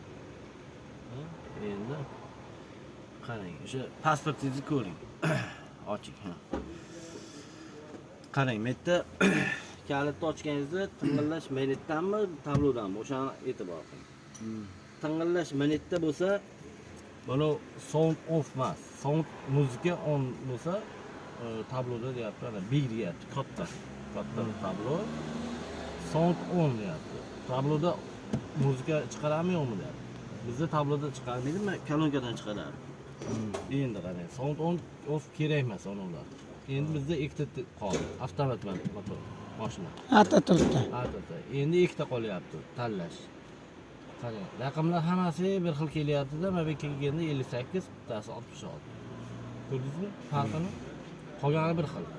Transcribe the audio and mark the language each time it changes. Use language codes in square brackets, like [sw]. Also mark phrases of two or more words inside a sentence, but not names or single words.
[uz] Endi qarang, o'sha pasportingizni ko'ring. Ochiq, ha. Qarang, bu yerda kalitni ochganingizda ting'illash minutdanmi, tablodanmi? O'shani e'tibor qiling. Ting'illash minutda bo'lsa, buni [en] sound off [uz] emas. Sound muzika on bo'lsa, tabloda deyapti, ana bir deyapti, katta tablo. [en] Sound on [uz] deyapti. Tabloda muzika chiqaradimi yo'qmi deyapti. Bizda tabloda chiqarmaydimi, kolonkadan chiqaradi. Endi qarang, [en] sound on off [uz] kerak emas ular. Endi bizda ikkita qoldi. Avtomat motor mashina. Turibdi. Endi ikkita qolyapti tanlash. Qarang, raqamlar hammasi bir xil kelyapti-da, mana bu kelganda 58, bittasi 66. Ko'rdingizmi? Farqini? Qolgani bir xil.